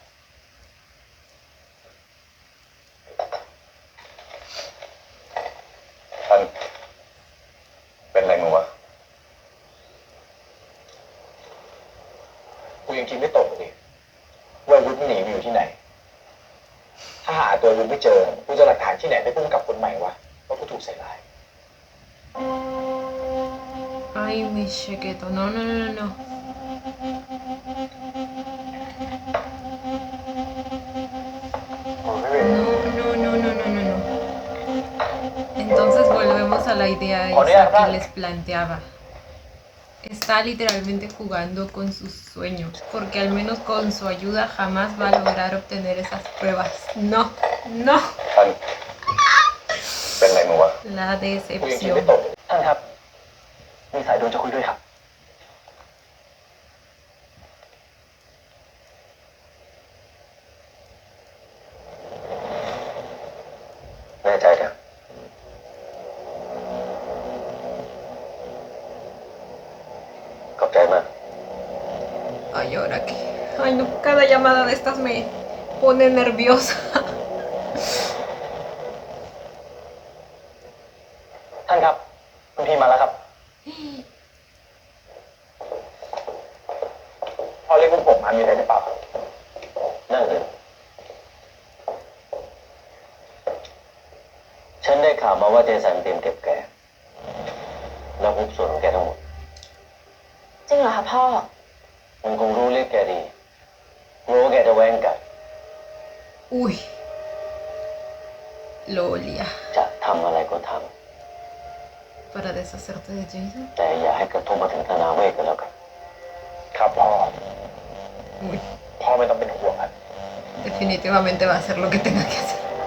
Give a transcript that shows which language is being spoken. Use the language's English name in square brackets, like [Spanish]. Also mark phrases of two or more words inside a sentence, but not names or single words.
[Thai] ท่านเป็นไรมึงวะกูยังคิดไม่ตกเลยว่าวุฒิหนีไปอยู่ที่ไหน ถ้าหาตัววุฒิไม่เจอกูจะหลักฐานที่ไหนไปพุ่งกับคนใหม่วะว่ากูถูกใส่ร้าย [Spanish] Ay, mi chequeto. No, no, no, no, no. No, no, no, no, no, no, no. Entonces volvemos a la idea esa que les planteaba. Está literalmente jugando con sus sueños, porque al menos con su ayuda jamás va a lograr obtener esas pruebas. No, no. [Thai] ท่านเป็นไรมึงวะ [Spanish] La [Thai] กูยังคิด [Spanish] decepción. [Thai] ไม่ตกท่านครับ มีสายด่วนจะคุยด้วยครับ แน่ใจนะขอบใจมาก [Spanish] Ay, ahora qué. Ay, no, cada llamada de estas me pone nerviosa. [Thai] ท่านครับ คุณพีมาแล้วครับ พอเรียกพวกผมมามีอะไรหรือเปล่านั่นเลยฉันได้ข่าวมาว่าเจสันเตรียมเก็บแก แล้วทุกส่วนของแกทั้งหมด จริงเหรอคะพ่อ มันคงรู้เรื่องแกดีรู้ว่าแกจะแว้งกัด [Spanish] Uy. Lo olía. [Thai] จะทำอะไรก็ท [Spanish] Para deshacerte de Jason. [Thai] ำแต่อย่าให้กระทบมาถึงธนาเวทกันแล้วกัน ครับพ่อ [Spanish] Uy. [Thai] พ่อไม่ต้องเป็นห่วงครับ [Spanish] Definitivamente va a hacer lo que tenga que hacer.